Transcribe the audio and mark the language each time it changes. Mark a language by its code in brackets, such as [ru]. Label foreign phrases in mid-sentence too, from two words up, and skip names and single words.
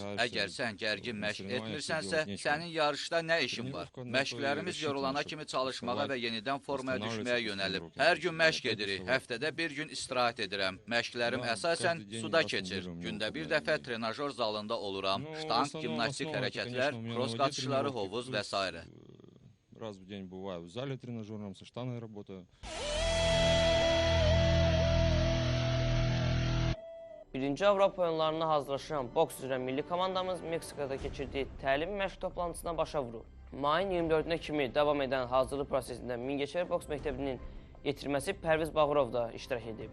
[az] Əgər sən gərgin məşq etmirsənsə, sənin yarışda nə işin var? Məşqlərimiz yorulana kimi çalışmağa və yenidən formaya düşməyə yönəlib. Hər gün məşq edirik, həftədə bir gün istirahət edirəm. Məşqlərim əsasən suda keçir. Gündə bir dəfə trenajör zalında oluram. Ştanq, gimnastik hərəkətlər, kros qaçışları, hovuz və s. [ru] Раз в день бываю в зале тренажерном, со штангой работаю. [az] Birinci Avropa oyunlarına hazırlaşan boks üzrə milli komandamız Meksikada keçirdiyi təlim məşq toplantısına başa vurur. Mayın 24-nə kimi davam edən hazırlıq prosesində Mingəçevir boks məktəbinin yetirməsi Pərviz Bağırov da iştirak edib.